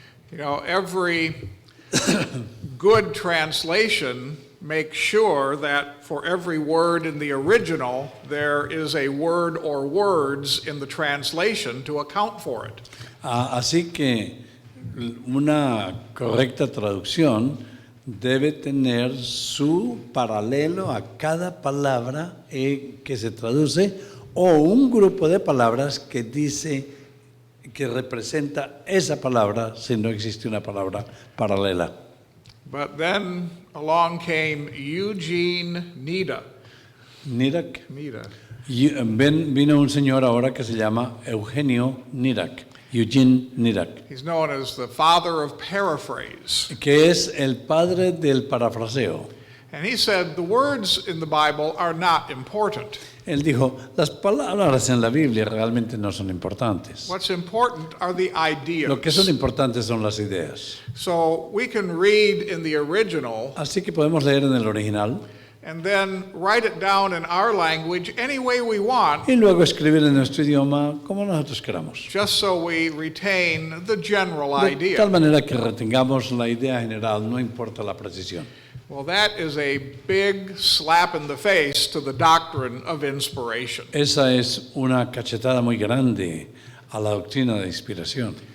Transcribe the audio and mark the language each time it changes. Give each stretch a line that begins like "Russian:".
English: You know, every good translation make sure that for every word in the original, there is a word or words in the translation to account for it.
Spanish: Así que una correcta traducción debe tener su paralelo a cada palabra que se traduce o un grupo de palabras que dice que representa esa palabra si no existe una palabra paralela.
English: But then along came Eugene Nida.
Spanish: Nirac.
English: Nida.
Spanish: Vino un señor ahora que se llama Eugenio Nirac, Eugene Nirac,
English: He's known as the father of paraphrase.
Spanish: que es el padre del parafraseo.
English: And he said the words in the Bible are not important.
Spanish: Él dijo, las palabras en la Biblia realmente no son importantes.
English: What's important are the ideas.
Spanish: Lo que son importantes son las ideas.
English: So we can read in the original
Spanish: Así que podemos leer en el original
English: and then write it down in our language any way we want,
Spanish: y luego escribir en nuestro idioma como nosotros queramos.
English: just so we retain the general
Spanish: De
English: idea.
Spanish: tal manera que retengamos la idea general, no importa la precisión.
English: Well, that is a big slap in the face to the doctrine of inspiration.
Spanish: Esa es una cachetada muy grande a la doctrina de inspiración.